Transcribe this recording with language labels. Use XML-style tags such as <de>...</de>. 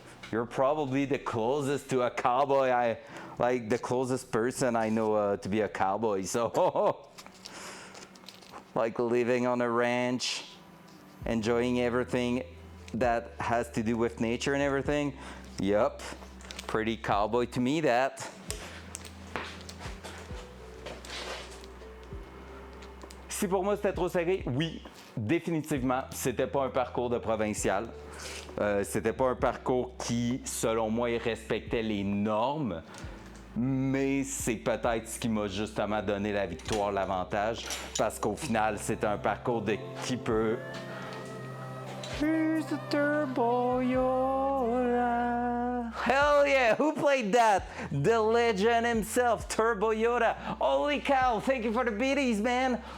<en>You're probably the closest to a cowboy. Like, the closest person I know to be a cowboy. So, like, living on a ranch, enjoying everything that has to do with nature and everything. Yup, pretty cowboy to me, that.</en> <fr>Si pour moi c'était trop serré, oui, définitivement, c'était pas un parcours de provincial. C'était pas un parcours qui, selon moi, respectait les normes. Mais c'est peut-être ce qui m'a justement donné la victoire, l'avantage, parce qu'au final, c'est un parcours de qui peut.</fr> <en>Here's the Turbo Yoda. Hell yeah, who played that? The legend himself, Turbo Yoda. Holy cow, thank you for the beaties, man.</en>